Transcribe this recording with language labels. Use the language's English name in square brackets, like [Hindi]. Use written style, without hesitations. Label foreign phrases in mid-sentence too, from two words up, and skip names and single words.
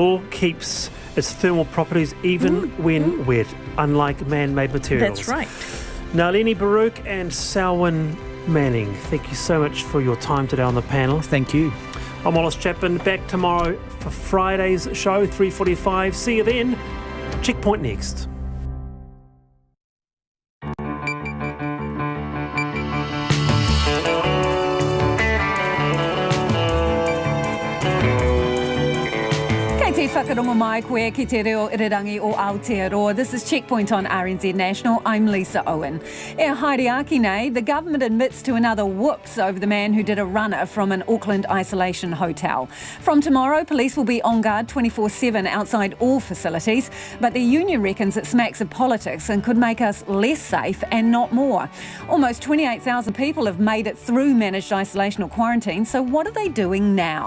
[English] Wool keeps its thermal properties even when wet, unlike man-made materials. That's right. Nalini Baruch and Selwyn Manning, thank you so much for your time today on the panel. Thank you. I'm Wallace Chapman, back tomorrow for Friday's show, 3:45. See you then. Checkpoint next. [Māori] Whakarongo mai koe ki te reo irirangi o Aotearoa. [English] This is Checkpoint on RNZ National. I'm Lisa Owen. [Māori] E haere nei, [English] the government admits to another whoops over the man who did a runner from an Auckland isolation hotel. From tomorrow, police will be on guard 24/7 outside all facilities, but the union reckons it smacks of politics and could make us less safe and not more. Almost 28,000 people have made it through managed isolation or quarantine, so what are they doing now?